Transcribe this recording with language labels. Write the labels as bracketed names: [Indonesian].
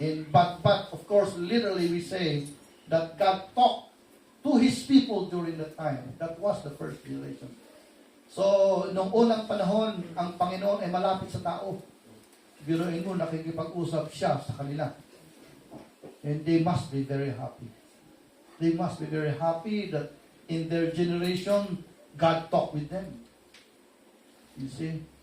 [English] But of course, literally we say that God talked to His people during the time. That was the first generation. [Filipino] So, nung unang panahon, ang Panginoon ay malapit sa tao. Biruin mo, nakikipag-usap siya sa kanila. [English] And they must be very happy. They must be very happy that in their generation, God talked with them. You see?